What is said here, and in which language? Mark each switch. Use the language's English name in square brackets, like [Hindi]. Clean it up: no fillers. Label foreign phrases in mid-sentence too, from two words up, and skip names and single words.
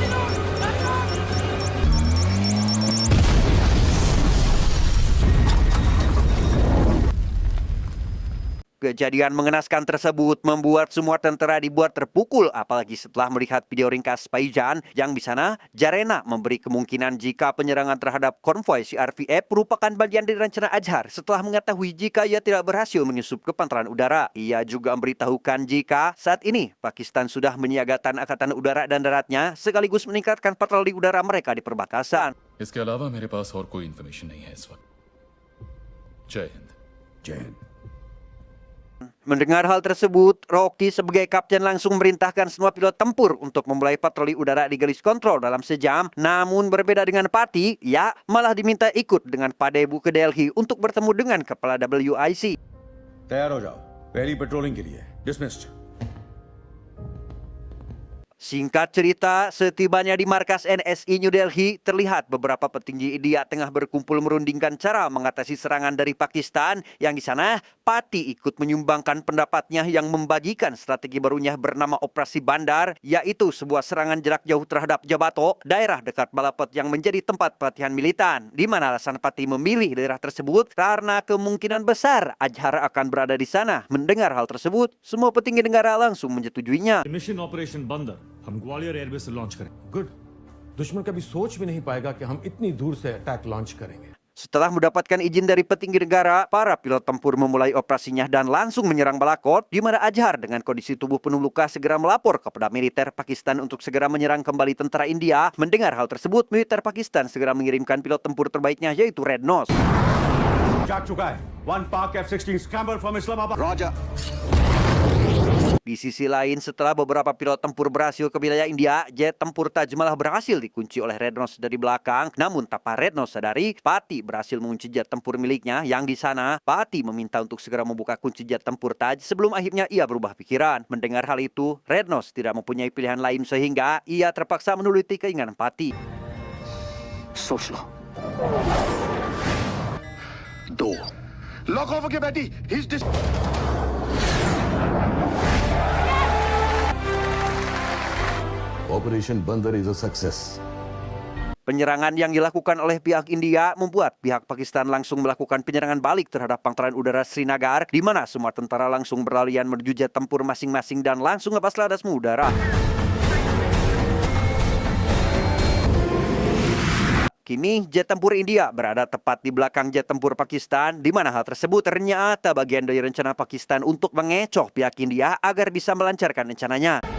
[Indonesian] kejadian mengenaskan tersebut membuat semua tentara dibuat terpukul, apalagi setelah melihat video ringkas Paijan yang di sana Zarena memberi kemungkinan jika penyerangan terhadap konvoi CRPF merupakan bagian dari rencana Azhar setelah mengetahui jika ia tidak berhasil menyusup ke pantaran udara. Ia juga memberitahukan jika saat ini Pakistan sudah menyiagakan angkatan udara dan daratnya sekaligus meningkatkan patroli udara mereka di perbatasan. [Hindi] इसके अलावा मेरे पास और कोई इन्फॉर्मेशन नहीं है इस वक्त। जय हिंद। जय हिंद। [Indonesian] Mendengar hal tersebut, Rocky sebagai kapten langsung memerintahkan semua pilot tempur untuk memulai patroli udara di garis kontrol dalam sejam. Namun berbeda dengan Pati, ia malah diminta ikut dengan Padebu ke Delhi untuk bertemu dengan kepala WIC. [Hindi] तैयार हो जाओ पहली पेट्रोलिंग के लिए डिसमिस्ड। [Indonesian] Singkat cerita, setibanya di markas NSI New Delhi, terlihat beberapa petinggi India tengah berkumpul merundingkan cara mengatasi serangan dari Pakistan, yang di sana Pati ikut menyumbangkan pendapatnya yang membagikan strategi barunya bernama Operasi Bandar, yaitu sebuah serangan jarak jauh terhadap Jabato, daerah dekat Balapet yang menjadi tempat pelatihan militan, di mana alasan Pati memilih daerah tersebut karena kemungkinan besar Azhar akan berada di sana. Mendengar hal tersebut, semua petinggi negara langsung menyetujuinya. [English] mission operation [Hindi] बंदर हम ग्वालियर एयरबेस से लॉन्च करें गुड दुश्मन कभी सोच भी नहीं पाएगा कि हम इतनी दूर से [English] attack launch [Hindi] करेंगे [Indonesian] Setelah mendapatkan izin dari petinggi negara, para pilot tempur memulai operasinya dan langsung menyerang Balakot, di mana Azhar dengan kondisi tubuh penuh luka segera melapor kepada militer Pakistan untuk segera menyerang kembali tentara India. Mendengar hal tersebut, militer Pakistan segera mengirimkan pilot tempur terbaiknya, yaitu Red Nose. [Hindi] जाग चुका है [English] One Pak F-16 scramble from Islamabad roger [Indonesian] Di sisi lain, setelah beberapa pilot tempur berhasil ke wilayah India, jet tempur Taj malah berhasil dikunci oleh Red Nose dari belakang. Namun tanpa Red Nose sadari, Pati berhasil mengunci jet tempur miliknya, yang di sana Pati meminta untuk segera membuka kunci jet tempur Taj sebelum akhirnya ia berubah pikiran. Mendengar hal itu, Red Nose tidak mempunyai pilihan lain sehingga ia terpaksa menuruti keinginan Pati. [Hindi] सोच लो दो लॉक ऑफ के बैठी [English] Operation Bandar is a success. [Indonesian] Penyerangan yang dilakukan oleh pihak India membuat pihak Pakistan langsung melakukan penyerangan balik terhadap pangkalan udara Srinagar, di mana semua tentara langsung berlarian menuju jet tempur masing-masing dan langsung lepas landas mengudara. Kini jet tempur India berada tepat di belakang jet tempur Pakistan, di mana hal tersebut ternyata bagian dari rencana Pakistan untuk mengecoh pihak India agar bisa melancarkan rencananya.